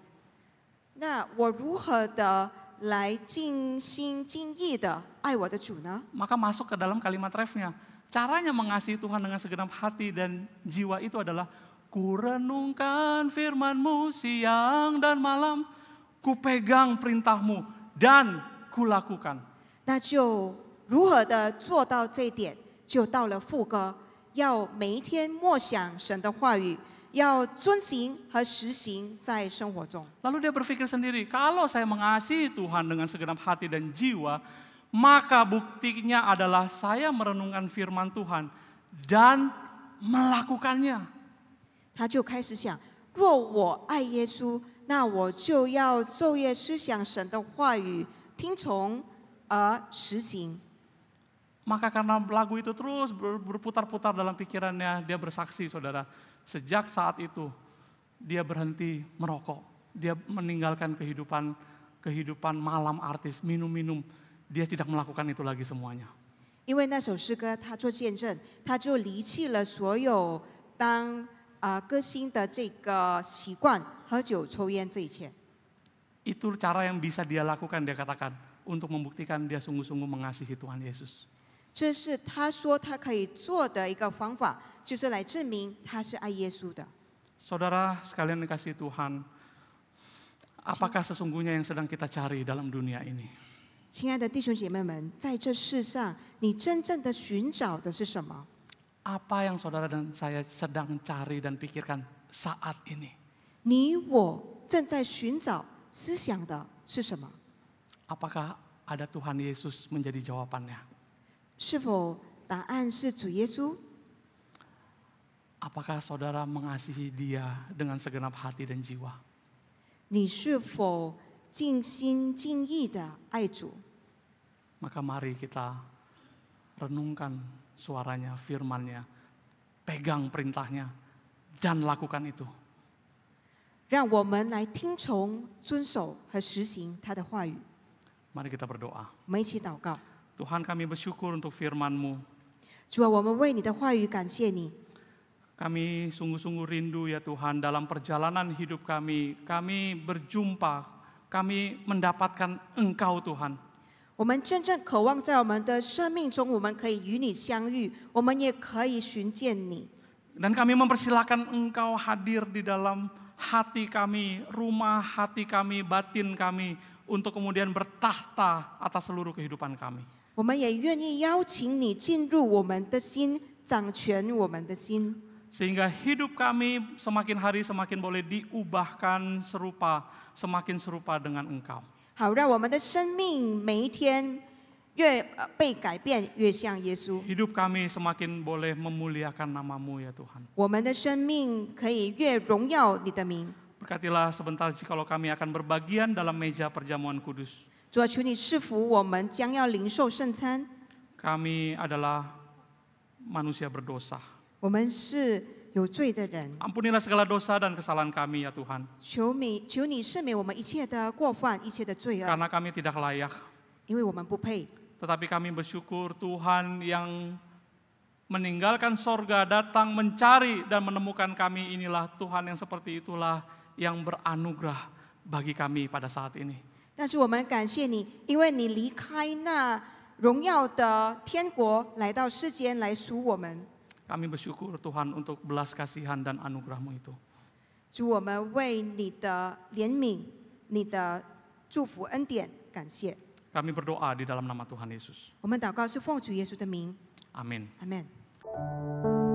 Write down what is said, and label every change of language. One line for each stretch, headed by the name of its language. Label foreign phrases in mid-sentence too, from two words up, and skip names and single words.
Chinese: 那我如何的来尽心尽意的爱我的主呢？
Indonesian: Maka masuk ke dalam kalimat refnya. Caranya mengasihi Tuhan dengan segenap hati dan jiwa itu adalah ku renungkan firman-Mu siang dan malam, ku pegang perintah-Mu dan ku lakukan.
Chinese: 那就如何的做到这一点，就到了副歌，要每一天默想神的话语，要遵行和实行在生活中。
Indonesian: Lalu dia berpikir sendiri, kalau saya mengasihi Tuhan dengan segenap hati dan jiwa, maka buktinya adalah saya merenungkan firman Tuhan dan melakukannya.
Chinese: 他就开始想，若我爱耶稣，那我就要昼夜思想神的话语，听从而实行。
Indonesian: Maka karena lagu itu terus berputar-putar dalam pikirannya, dia bersaksi saudara, sejak saat itu dia berhenti merokok, dia meninggalkan kehidupan malam artis, minum-minum, dia tidak melakukan itu lagi semuanya.
Chinese: 因为那首诗歌，他做见证，他就离弃了所有当歌星的这个习惯，喝酒、抽烟这一切。
Indonesian: Itu cara yang bisa dia lakukan, dia katakan, untuk membuktikan dia sungguh-sungguh mengasihi Tuhan Yesus.
Chinese: 这是他说他可以做的一个方法，就是来证明他是爱耶稣的。
Indonesian: Saudara sekalian dikasihi Tuhan, apakah sesungguhnya yang sedang kita cari dalam dunia ini?
Chinese: 亲爱的弟兄姐妹们，在这世上，你真正的寻找的是什么？
Indonesian: Apa yang saudara dan saya sedang cari dan pikirkan saat ini?
Chinese: 你我正在寻找、思想的是什么？
Indonesian: Apakah ada Tuhan Yesus menjadi jawabannya?
Chinese: 是否答案是主耶稣？
Indonesian: Apakah saudara mengasihi Dia dengan segenap hati dan jiwa?
Chinese: 你是否尽心尽意的爱主？
Indonesian: Maka mari kita renungkan suaranya, firman-Nya, pegang perintahnya, dan lakukan itu.
Chinese: 让我们来听从、遵守和实行他的话语。
Indonesian: Mari kita berdoa.
Chinese: 我们一起祷告。
Indonesian: Tuhan, kami bersyukur untuk firman-Mu.
Chinese: 主啊，我们为你的话语感谢你。
Indonesian: Kami sungguh-sungguh rindu ya Tuhan, dalam perjalanan hidup kami berjumpa, kami mendapatkan Engkau Tuhan.
Chinese: 我们真正渴望在我们的生命中，我们可以与你相遇，我们也可以寻见你。
Indonesian: Dan kami mempersilakan Engkau hadir di dalam hati kami, rumah hati kami, batin kami, untuk kemudian bertahta atas seluruh kehidupan kami.
Chinese: 我们也愿意邀请你进入我们的心，掌权我们的心。
Indonesian: Sehingga hidup kami semakin hari semakin boleh diubahkan semakin serupa dengan Engkau.
Chinese: 好，让我们的生命每一天越被改变，越像耶稣。
Indonesian: Hidup kami semakin boleh memuliakan nama-Mu ya Tuhan.
Chinese: 我们的生命可以越荣耀你的名。
Indonesian: Berkatilah sebentar jikalau kami akan berbagian dalam meja perjamuan kudus.
Chinese: 主啊，求你赐福我们将要领受圣餐。
Indonesian: Kami adalah manusia berdosa.
Chinese: 我们是有罪的人，
Indonesian: Ampunilah segala dosa dan kesalahan kami ya Tuhan.
Chinese: 求你赦免我们一切的过犯，一切的罪恶，
Indonesian: Karena kami tidak layak.
Chinese: 因为我们不配。
Indonesian: Tetapi kami bersyukur Tuhan yang meninggalkan sorga datang mencari dan menemukan kami, inilah Tuhan yang seperti itulah yang beranugerah bagi kami pada saat ini.
Chinese: 但是我们感谢你，因为你离开那荣耀的天国，来到世间来赎我们。
Indonesian: Kami bersyukur Tuhan untuk belas kasihan dan anugerah-Mu itu.
Chinese: 主，我们为你的怜悯你的祝福恩典，感谢。
Indonesian: Kami berdoa di dalam nama Tuhan Yesus.
Chinese: 我们祷告是奉主耶稣的名，
Indonesian: Amin.
Chinese: 阿门。